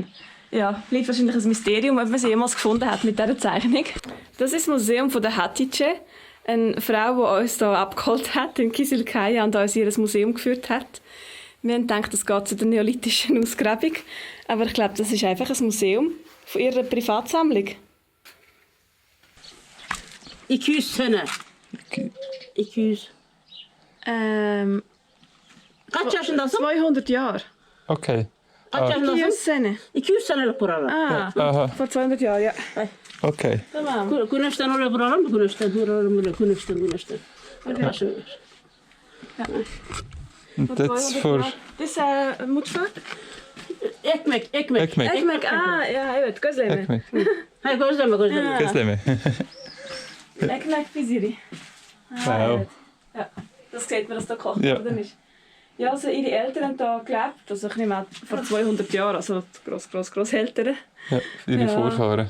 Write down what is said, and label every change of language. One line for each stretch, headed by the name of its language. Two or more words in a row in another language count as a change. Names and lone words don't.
German: Ja, bleibt wahrscheinlich ein Mysterium, ob man sie jemals gefunden hat mit dieser Zeichnung. Das ist das Museum von der Hatice, eine Frau, die uns hier abgeholt hat in Kisilkaya und uns in ihr Museum geführt hat. Wir haben gedacht, es geht zu der neolithischen Ausgrabung, aber ich glaube, das ist einfach ein Museum von ihrer Privatsammlung.
Turkish: 200 sene. 200. Kaç yaşındasın?
German: 200 Jahre. Okay.
Turkish: Kaç yaşındasın? 200 sene. 200 senelik buralar. Ah, Aha.
German: vor 200 Jahren, ja. Okay.
Turkish: Tamam. Güneşten oraya buralar mı? Güneşten buralar mı? Güneşten. Hadi aşağı.
German: Und jetzt vor... Das ist Mutfahrt.
Turkish: Ekmek. Ekmek. ja, evet, gözleme. Ekmek. Hayır gözleme. Gözleme. Ekmek Fisiri.
German: Wow. Ja, das sieht man, dass da gekocht Ja. worden ist. Ja, also ihre Eltern haben hier gelebt, also ich nehme an, vor 200 Jahren, also Grosseltern. Ja, ihre Ja. Vorfahren.